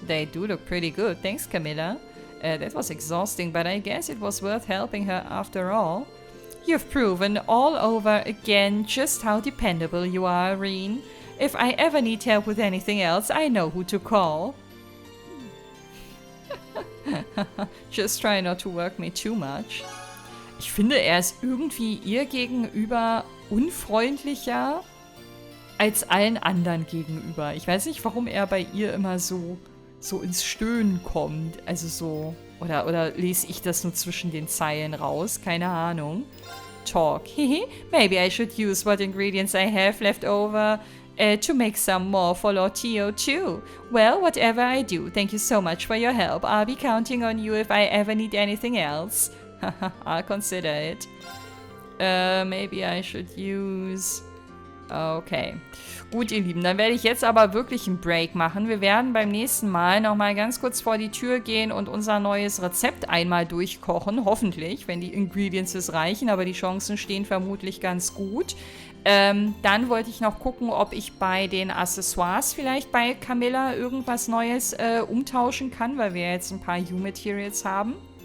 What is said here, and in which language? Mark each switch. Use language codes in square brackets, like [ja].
[en] They do look pretty good. Thanks, Camilla. That was exhausting, but I guess it was worth helping her after all. You've proven all over again just how dependable you are, Reen. If I ever need help with anything else, I know who to call. Just try not to work me too much. [de] Ich finde, er ist irgendwie ihr gegenüber unfreundlicher als allen anderen gegenüber. Ich weiß nicht, warum er bei ihr immer so ins Stöhnen kommt. Also so... Oder lese ich das nur zwischen den Zeilen raus? Keine Ahnung. Talk. [en] Maybe I should use what ingredients I have left over to make some more for Lord Tio too. Well, whatever I do, thank you so much for your help. I'll be counting on you if I ever need anything else. I'll consider it. Maybe I should use... Okay. [de] Gut, ihr Lieben, dann werde ich jetzt aber wirklich einen Break machen. Wir werden beim nächsten Mal nochmal ganz kurz vor die Tür gehen und unser neues Rezept einmal durchkochen. Hoffentlich, wenn die Ingredients es reichen, aber die Chancen stehen vermutlich ganz gut. Dann wollte ich noch gucken, ob ich bei den Accessoires vielleicht bei Camilla irgendwas Neues umtauschen kann, weil wir jetzt ein paar U-Materials haben.